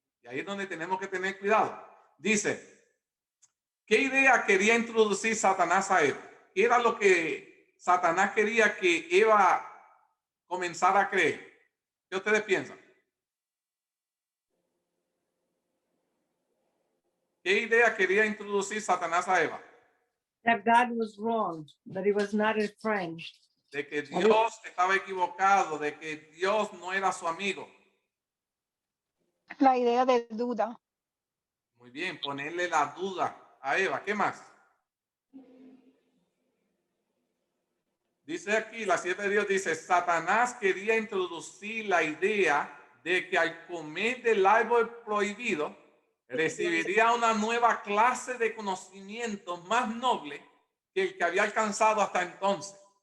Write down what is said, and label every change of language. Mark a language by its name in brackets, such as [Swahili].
[Spanish] Y ahí es donde tenemos que tener cuidado. Dice, ¿qué idea quería introducir Satanás a Eva? ¿Qué era lo que Satanás quería que Eva comenzara a creer? ¿Qué ustedes piensan? ¿Qué idea quería introducir Satanás a Eva? [English] That God was wrong, that he was not his friend. [Spanish] De que Dios estaba equivocado, de que Dios no era su amigo. La idea de duda. Muy bien, ponerle la duda a Eva. ¿Qué más? Dice aquí, la sierva de Dios dice, Satanás quería introducir la idea de que al comer del árbol prohibido, recibiría una nueva clase de conocimiento más noble que el que había alcanzado hasta entonces.